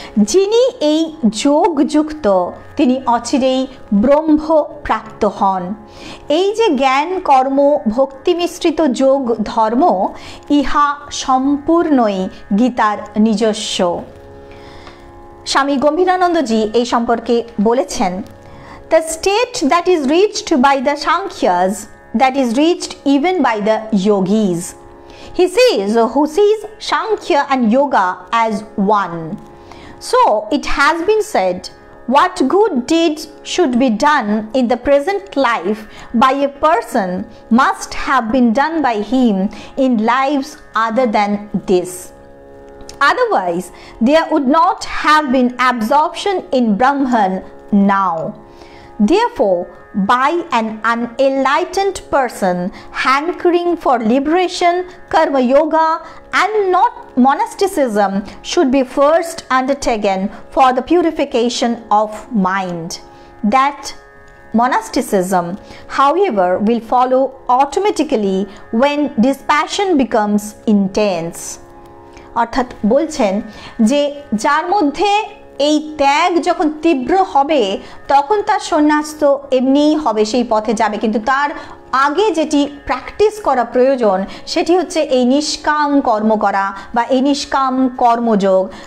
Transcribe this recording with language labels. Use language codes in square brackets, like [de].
[bn] যিনি এই যোগযুক্ত তিনি অচিরেই ব্রহ্ম প্রাপ্ত হন। এই যে জ্ঞান কর্ম ভক্তি মিশ্রিত যোগ ধর্ম, ইহা সম্পূর্ণই গীতার নিজস্ব। [en] Swami Gambhiranandaji [bn] এই সম্পর্কে বলেছেন, [en] The state that is reached by the Sankhyas, that is reached even by the yogis. He says, who sees Sankhya and Yoga as one. So it has been said, what good deeds should be done in the present life by a person must have been done by him in lives other than this. Otherwise, there would not have been absorption in Brahman now. Therefore, by an unenlightened person hankering for liberation, karma yoga and not monasticism should be first undertaken for the purification of mind. That monasticism, however, will follow automatically when dispassion becomes intense. [bn] অর্থাৎ বলছেন যে যার মধ্যে এই ত্যাগ যখন তীব্র হবে তখন তার সন্ন্যাস তো এমনিই হবে, সেই পথে যাবে, কিন্তু তার আগে যেটি প্র্যাকটিস করা প্রয়োজন সেটি হচ্ছে এই নিষ্কাম কর্ম করা বা এই নিষ্কাম কর্মযোগ।